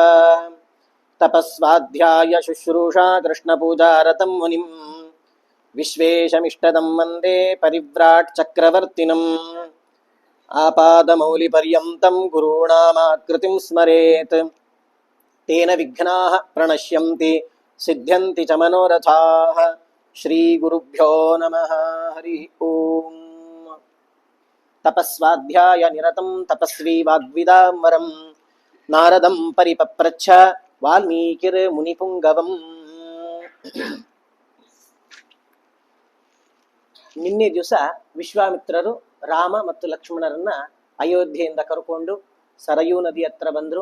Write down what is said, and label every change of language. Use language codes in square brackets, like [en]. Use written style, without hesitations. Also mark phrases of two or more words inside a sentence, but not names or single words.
[sa] ತಪಸ್ವಾಧ್ಯಾಯ ಶುಶ್ರೂಷಾ ಕೃಷ್ಣಪೂಜಾರತಂ ಮುನಿಂ. ವಿಶ್ವೇಶಮಿಷ್ಟದಂ ವಂದೇ ಪರಿವ್ರಾಟ್ ಚಕ್ರವರ್ತಿನಂ. ಆಪಾದಮೌಲಿಪರ್ಯಂತಂ ಗುರುಣಾಮಾಕೃತಿಂ ಸ್ಮರೇತ್. ತೇನ ವಿಘ್ನಾಃ ಪ್ರಣಶ್ಯಂತಿ ಸಿದ್ಧ್ಯಂತಿ ಚ ಮನೋರಥಾಃ. ಶ್ರೀ ಗುರುಭ್ಯೋ ನಮಃ. ಹರಿ ಓಂ. ತಪಸ್ವಾಧ್ಯಾಯ ನಿರತಂ ತಪಸ್ವಿ ವಾಗ್ವಿದಾಂಬರಂ. ನಾರದಂ ಪರಿಪಪ್ರಚ್ಛ ವಾಲ್ಮೀಕಿರ್ ಮುನಿಪುಂಗವಂ. [kn] ನಿನ್ನೆ ದಿವಸ ವಿಶ್ವಾಮಿತ್ರರು ರಾಮ ಮತ್ತು ಲಕ್ಷ್ಮಣರನ್ನ ಅಯೋಧ್ಯೆಯಿಂದ ಕರ್ಕೊಂಡು ಸರಯೂ ನದಿ ಹತ್ರ ಬಂದ್ರು.